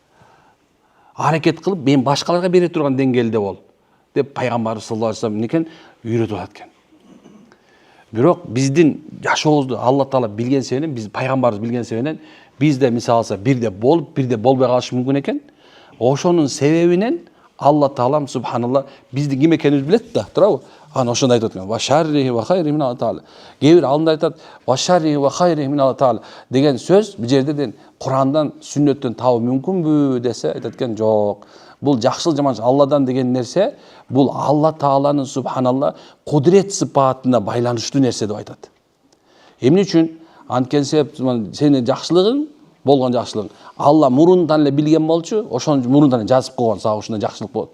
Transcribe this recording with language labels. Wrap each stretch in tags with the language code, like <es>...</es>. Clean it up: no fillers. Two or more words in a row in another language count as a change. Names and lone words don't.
<ky>Аракет кылып, мен башкаларга бере турган деңгээлде бол деп пайгамбарыбыз</ky> <ar>صلى الله عليه وسلم</ar> <ky>экен үйрөтүп атат экен. Бирок биздин жашообузду Алла Таала билген себебинен, биз пайгамбарыбыз билген себебинен бизде мисалы алса бирде болуп, бирде болбой калышы мүмкүн экен. Ошонун себебинен Алла Таалам субханалла биздин ким экенибизди билет да, туурабы? Аны ошондой айтат экен.</ky> <ar>وشره وخيره من الله تعالى.</ar> <ky>Кээ бир алымда айтат,</ky> <ar>وشره وخيره من الله تعالى</ar> <ky>деген сөз бул жерде Курандан, сүннөттөн табуу мүмкүнбү десе, айтат экен, жок. Бул жакшылык жаманчылык Алладан деген нерсе, бул Алла Тааланын субханалла кудурет сыпатына байланыштуу нерсе деп айтат. Эмне үчүн? Анткени себеп сенин жакшылыгың, болгон жакшылыгың Алла мурунтан эле билген болчу, ошону мурунтан эле жазып койгон, сага ушундай жакшылык болот.</ky>